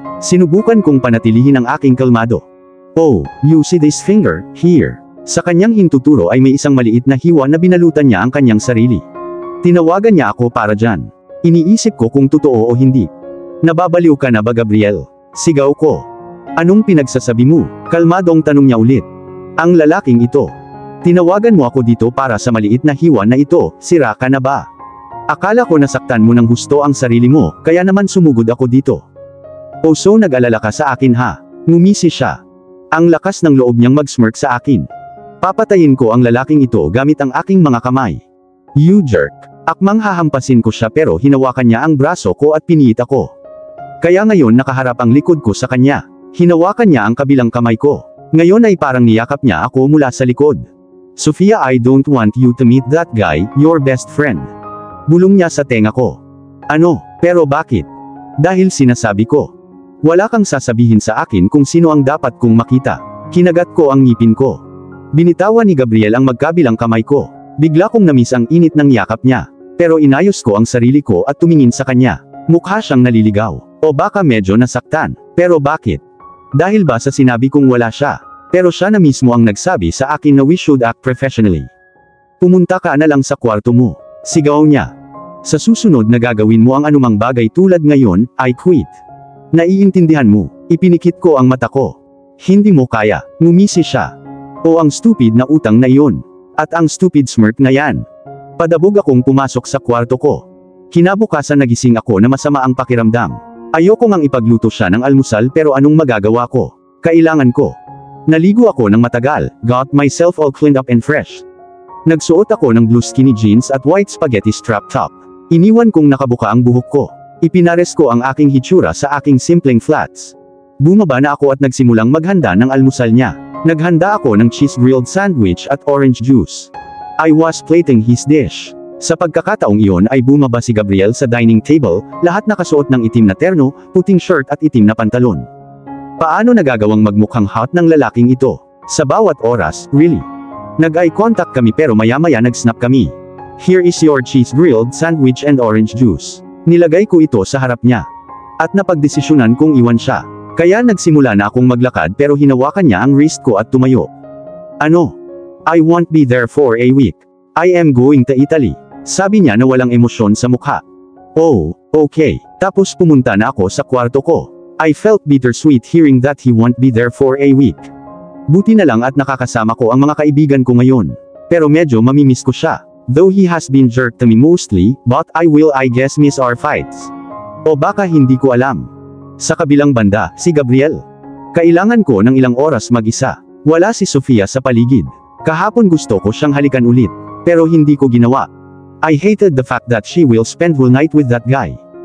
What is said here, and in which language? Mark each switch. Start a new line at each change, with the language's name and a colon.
Filipino: Sinubukan kong panatilihin ang aking kalmado.
English: Oh, you see this finger, here.
Filipino: Sa kanyang hintuturo ay may isang maliit na hiwa na binalutan niya ang kanyang sarili. Tinawagan niya ako para dyan. Iniisip ko kung totoo o hindi. Nababaliw ka na ba Gabriel? Sigaw ko. Anong pinagsasabi mo? Kalmadong tanong niya ulit. Ang lalaking ito. Tinawagan mo ako dito para sa maliit na hiwa na ito, sira ka na ba? Akala ko nasaktan mo ng husto ang sarili mo, kaya naman sumugod ako dito. O so nag-alala ka sa akin ha? Ngumisi siya. Ang lakas ng loob niyang mag-smirk sa akin. Papatayin ko ang lalaking ito gamit ang aking mga kamay.
English: You jerk.
Filipino: Akmang hahampasin ko siya pero hinawakan niya ang braso ko at piniit ako. Kaya ngayon nakaharap ang likod ko sa kanya. Hinawakan niya ang kabilang kamay ko. Ngayon ay parang niyakap niya ako mula sa likod.
English: Sofia, I don't want you to meet that guy, your best friend.
Filipino: Bulong niya sa tenga ko. Ano, pero bakit? Dahil sinasabi ko. Wala kang sasabihin sa akin kung sino ang dapat kong makita. Kinagat ko ang ngipin ko. Binitawan ni Gabriel ang magkabilang kamay ko. Bigla kong namiss ang init ng yakap niya. Pero inayos ko ang sarili ko at tumingin sa kanya. Mukha siyang naliligaw. O baka medyo nasaktan. Pero bakit? Dahil ba sa sinabi kong wala siya? Pero siya na mismo ang nagsabi sa akin na
English: we should act professionally.
Filipino: Pumunta ka na lang sa kwarto mo. Sigaw niya. Sa susunod na gagawin mo ang anumang bagay tulad ngayon,
English: I quit.
Filipino: Naiintindihan mo. Ipinikit ko ang mata ko. Hindi mo kaya. Ngumisi siya. O ang stupid na utang na iyon. At ang stupid smirk na yan. Padabog akong pumasok sa kwarto ko. Kinabukasan nagising ako na masama ang pakiramdam. Ayoko ngang ipagluto siya ng almusal pero anong magagawa ko? Kailangan ko. Naligo ako ng matagal,
English: got myself all cleaned up and fresh.
Filipino: Nagsuot ako ng blue skinny jeans at white spaghetti strap top. Iniwan kong nakabuka ang buhok ko. Ipinares ko ang aking hitsura sa aking simpleng flats. Bumaba na ako at nagsimulang maghanda ng almusal niya. Naghanda ako ng cheese grilled sandwich at orange juice.
English: I was plating his dish.
Filipino: Sa pagkakataong iyon ay bumaba si Gabriel sa dining table, lahat nakasuot ng itim na terno, puting shirt at itim na pantalon. Paano nagagawang magmukhang hot ng lalaking ito? Sa bawat oras, really? Nag-eye contact kami pero maya-maya nag-snap kami.
English: Here is your cheese grilled sandwich and orange juice.
Filipino: Nilagay ko ito sa harap niya. At napagdesisyonan kong iwan siya. Kaya nagsimula na akong maglakad pero hinawakan niya ang wrist ko at tumayo. Ano?
English: I won't be there for a week. I am going to Italy.
Filipino: Sabi niya na walang emosyon sa mukha. Oh, okay. Tapos pumunta na ako sa kwarto ko.
English: I felt bittersweet hearing that he won't be there for a week.
Filipino: Buti na lang at nakakasama ko ang mga kaibigan ko ngayon. Pero medyo mamimiss ko siya.
English: Though he has been jerk to me mostly, but I guess miss our fights.
Filipino: O baka hindi ko alam. Sa kabilang banda, si Gabriel. Kailangan ko ng ilang oras mag-isa. Wala si Sofia sa paligid. Kahapon gusto ko siyang halikan ulit. Pero hindi ko ginawa.
English: I hated the fact that she will spend whole night with that guy.